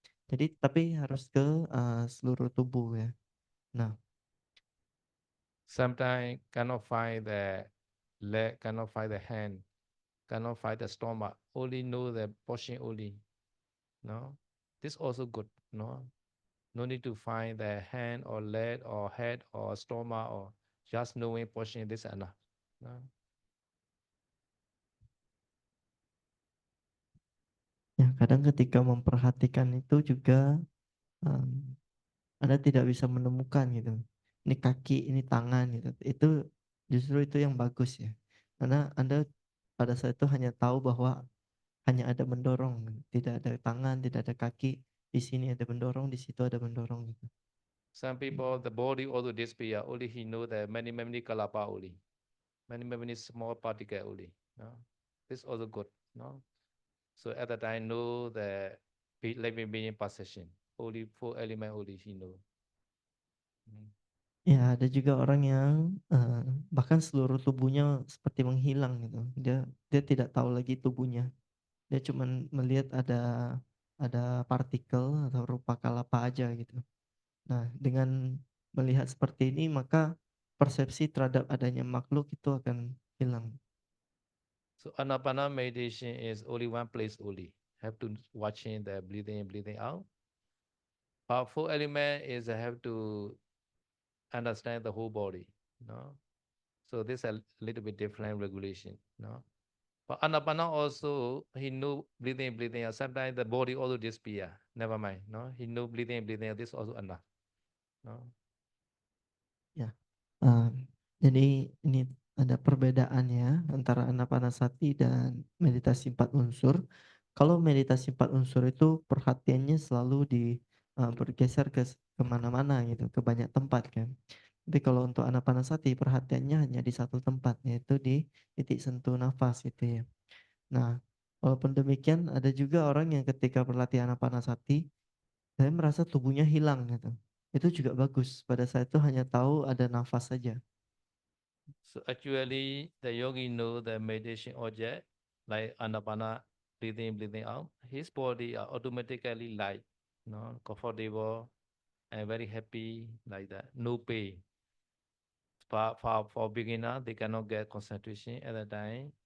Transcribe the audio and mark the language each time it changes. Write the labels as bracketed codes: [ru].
[id] Jadi tapi harus ke seluruh tubuh ya. Nah, [en] Sometimes cannot find the leg, cannot find the hand, cannot find the stomach. Only know the portion only. No, this also good. No, no need to find the hand or leg or head or stomach or just knowing portion. This enough. No. [id] ya kadang ketika memperhatikan itu juga Anda tidak bisa menemukan gitu. Ini kaki, ini tangan gitu. Itu justru itu yang bagus ya. Karena Anda pada saat itu hanya tahu bahwa hanya ada mendorong, tidak ada tangan, tidak ada kaki. Di sini ada mendorong, di situ ada mendorong gitu. [en] Some people the body also disappear. Only he know the many kalapa only, many small particle only. No, this also good. No, so at the time know the living being possession. Only 4 element only he know. [id] Ya, ada juga orang yang bahkan seluruh tubuhnya seperti menghilang gitu. Dia tidak tahu lagi tubuhnya. Dia cuma melihat ada partikel atau rupa kalapa aja gitu. Nah, dengan melihat seperti ini maka persepsi terhadap adanya makhluk itu akan hilang. [en] So Anapana meditation is only one place only. Have to watching the breathing in, breathing out. Our 4 element is have to understand the whole body. No, so this a little bit different regulation. No, but Anapana also he know breathing in, breathing out. Sometimes the body also disappear. Never mind. No, he know breathing in, breathing out. This also enough. No. [id] Ya. Jadi ini ada perbedaannya antara anapanasati dan meditasi 4 unsur. Kalau meditasi 4 unsur itu perhatiannya selalu bergeser ke kemana-mana gitu, ke banyak tempat kan. Tapi kalau untuk anapanasati perhatiannya hanya di satu tempat, yaitu di titik sentuh nafas gitu ya. Nah, walaupun demikian ada juga orang yang ketika berlatih anapanasati, saya merasa tubuhnya hilang gitu. Itu juga bagus, pada saat itu hanya tahu ada nafas saja. [en] So actually, the yogi know the meditation object like Anapana, breathing in, breathing out. His body are automatically light, no, comfortable, and very happy like that. No pain. For beginner, they cannot get concentration at the time.